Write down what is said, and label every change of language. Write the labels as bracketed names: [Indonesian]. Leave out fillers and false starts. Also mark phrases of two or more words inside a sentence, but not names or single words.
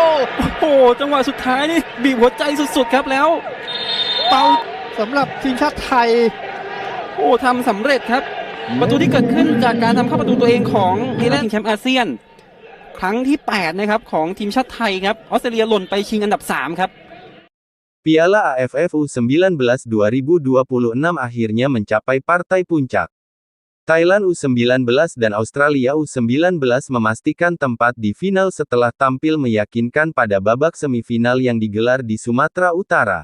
[Thai] อ้โหจังหวะสุดท้ายนี่บีบหัวใจสุดๆครับแล้ว เป่าสำหรับทีมชาติไทย โอ้ทำสำเร็จครับประตูที่เกิดขึ้นจากการทำเข้าประตูตัวเองของทีมแชมป์อาเซียนครั้งที่8นะครับของทีมชาติไทยครับออสเตรเลียหล่นไปชิงอันดับ3ครับ [Indonesian] Piala AFF U19 2026 akhirnya mencapai partai puncak. Thailand U19 dan Australia U19 memastikan tempat di final setelah tampil meyakinkan pada babak semifinal yang digelar di Sumatera Utara.